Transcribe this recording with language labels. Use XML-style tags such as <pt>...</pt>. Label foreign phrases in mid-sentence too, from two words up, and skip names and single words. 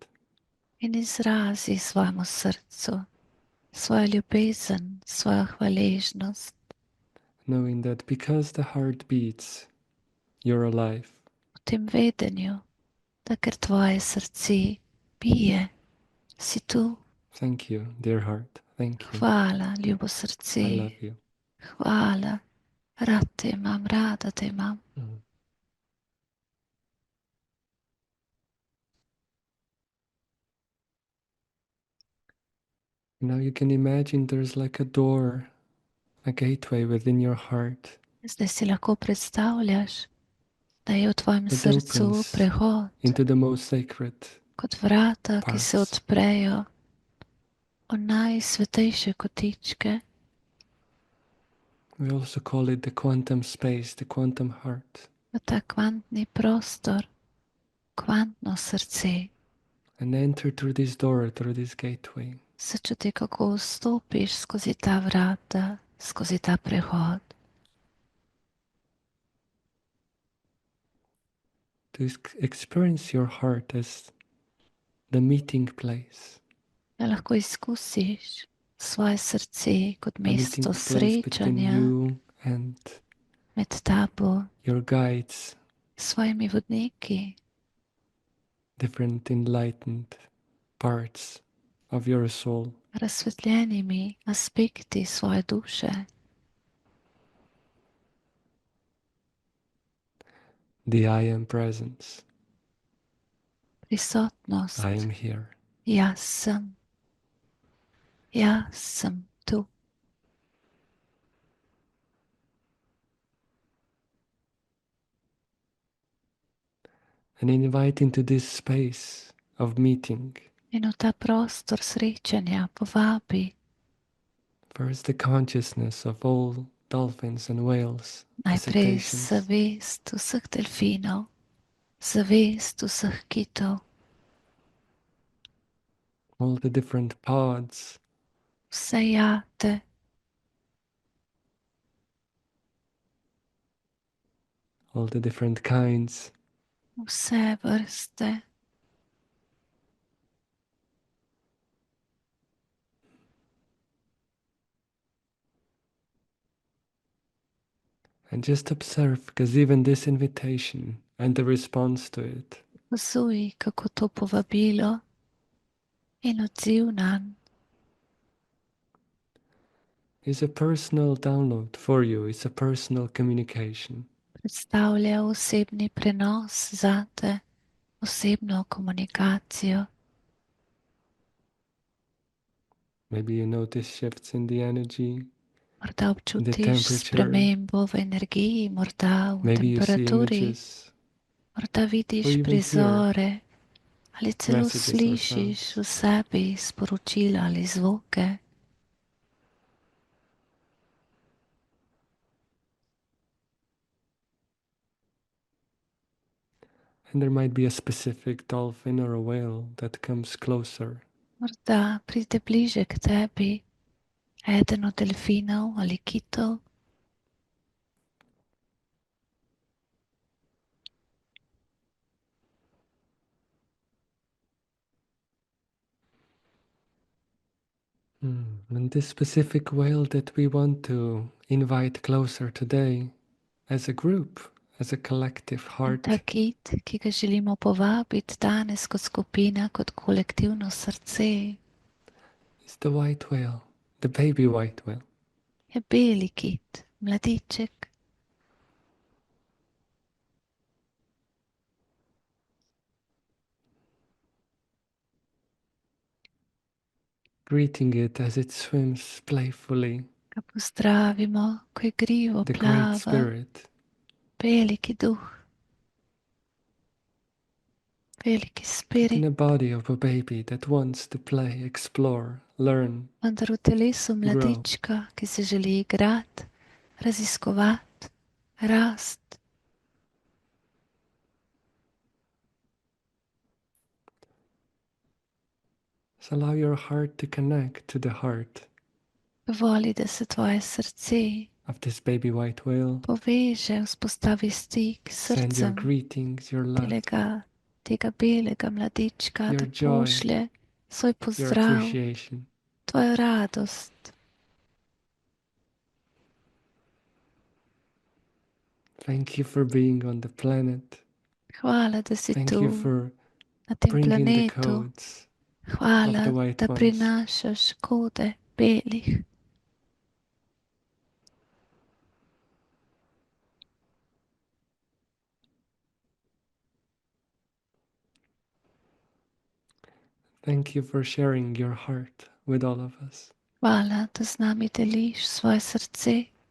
<sl>In izrazi svojemu srcu svojo ljubezen, svojo hvaležnost,</sl> <en>Knowing that because the heart beats, you're alive.</en> <sl>v tem vedenju, da ker tvoje srce bije, si tu.</sl> <en>Thank you, dear heart. Thank you.</en> <sl>Hvala, ljubo</sl> <en>I</en> <sl>srce.</sl> <en>love you.</en> <sl>Hvala, rad te imam, rada te imam. Mm.</sl> <en>Now you can imagine there's like a door, a gateway within your heart</en> <sl>Zdaj si lahko predstavljaš, da je v tvojem</sl> <en>that</en> <sl>srcu</sl> <en>opens</en> <sl>prehod,</sl> <en>into the most sacred</en> <sl>kot vrata, ki se</sl> <en>parts.</en> <sl>odprejo v najsvetejše kotičke.</sl> <en>We also call it the quantum space, the quantum heart.</en> <sl>V ta kvantni prostor, kvantno srce.</sl> <en>And enter through this door, through this gateway.</en> <sl>Se čuti, kako vstopiš skozi ta vrata, skozi ta prehod.</sl> <en>To experience your heart as the meeting place.</en> <sl>Da lahko izkusiš svoje srce kot</sl> <en>A meeting</en> <sl>mesto</sl> <en>place between</en> <sl>srečanja</sl> <en>you and</en> <sl>med tabo,</sl> <en>your guides,</en> <sl>svojimi vodniki,</sl> <en>different enlightened parts of your soul.</en> <sl>razsvetljenimi aspekti svoje duše.</sl> <en>The I am presence.</en> <sl>Prisotnost.</sl> <en>I am here.</en> <sl>Jaz sem. Jaz sem tu.</sl> <en>and invite into this space of meeting</en> <sl>In v ta prostor srečanja povabi</sl> <en>first the consciousness of all dolphins and whales, the</en> <sl>najprej</sl> <en>cetaceans,</en> <sl>zavest vseh delfinov, zavest vseh kitov,</sl> <en>all the different pods,</en> <sl>vse jate,</sl> <en>all the different kinds,</en> <sl>vse vrste,</sl> <en>and just observe, because even this invitation and the response to it</en> <sl>opazuj, kako to povabilo in odziv nanj</sl> <en>is a personal download for you, it's a personal communication.</en> <sl>predstavlja osebni prenos zate, osebno komunikacijo.</sl> <en>Maybe you notice shifts in the energy,</en> <sl>Morda</sl> <en>in the</en> <sl>občutiš</sl> <en>temperature,</en> <sl>spremembo v energiji, morda v</sl> <en>maybe you see</en> <sl>temperaturi,</sl> <en>images</en> <sl>morda</sl> <en>or</en> <sl>vidiš</sl> <en>even hear</en> <sl>prizore ali celo</sl> <en>messages or</en> <sl>slišiš</sl> <en>sounds.</en> <sl>v sebi sporočila ali zvoke.</sl> <en>And there might be a specific dolphin or a whale that comes closer.</en> <sl>Morda pride bliže k tebi eden od delfinov ali kitov.</sl> <en>And this specific whale that we want to invite closer today as a group, as a collective</en> <sl>In</sl> <en>heart,</en> <sl>ta kit, ki ga želimo povabiti danes kot skupina, kot kolektivno srce,</sl> <en>is the white whale, the baby white whale.</en> <sl>je beli kit, mladiček.</sl> <en>Greeting it as it swims playfully,</en> <sl>Ga pozdravimo, ko igrivo</sl> <en>the Great</en> <sl>plava,</sl> <en>Spirit,</en> <sl>veliki duh, veliki</sl> <en>but spirit, in a body of a baby that wants to play, explore, learn,</en> <sl>vendar v telesu</sl> <en>grow.</en> <sl>mladička, ki se želi igrati, raziskovati, rast.</sl> <en>So allow your heart to connect to the heart</en> <sl>Dovoli, da se tvoje srce</sl> <en>of this baby white whale.</en> <sl>poveže, vzpostavi stik s</sl> <en>Send your</en> <sl>srcem</sl> <en>greetings, your love,</en> <sl>tega belega mladička,</sl> <en>your</en> <sl>da</sl> <en>joy,</en> <sl>pošlje svoj</sl> <en>your</en> <sl>pozdrav,</sl> <en>appreciation.</en> <sl>tvojo radost.</sl> <en>Thank you for being on the planet.</en> <sl>Hvala, da si</sl> <en>Thank you</en> <sl>tu</sl> <en>for</en> <sl>na tem</sl> <en>bringing the</en> <sl>planetu.</sl> <en>codes of the</en> <sl>Hvala,</sl> <en>white</en> <sl>da</sl> <en>ones.</en> <sl>prinašaš kode belih.</sl> <en>Thank you for sharing your heart with all of us.</en> <sl>Hvala, da z nami deliš svoje srce.</sl>